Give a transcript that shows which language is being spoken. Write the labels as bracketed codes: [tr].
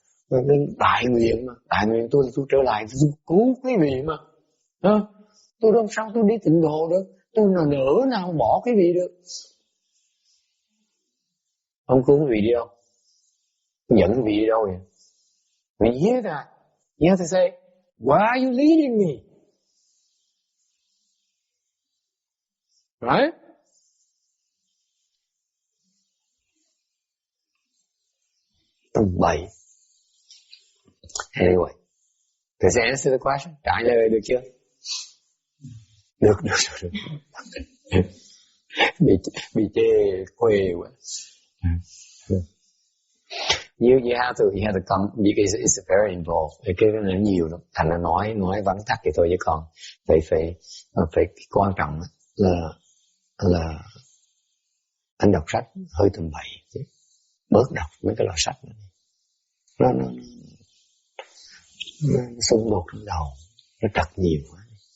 [vi] Cái đại nguyện mà, đại nguyện tôi trở lại tôi cứu quý vị mà. Tôi làm sao tôi đi tịnh độ được, tôi nỡ nào bỏ quý vị được. Không cứu quý vị đi đâu, dẫn quý vị đi đâu vậy? [en] We hear that. You have to say, why are you leading me? Right? [vi] Bậy. [en] Anyway, does it answer the question? [vi] Trả lời được chưa? Được. Bị chê quê quá. [en] You have to come because it's very involved. [vi] Cái nó nhiều lắm. Thành ra nói vắn tắt thì thôi chứ còn phải quan trọng là anh đọc sách hơi tầm bậy chứ. Bớt đọc mấy cái loại sách này. Nó xung đột trong đầu, nó trật nhiều quá.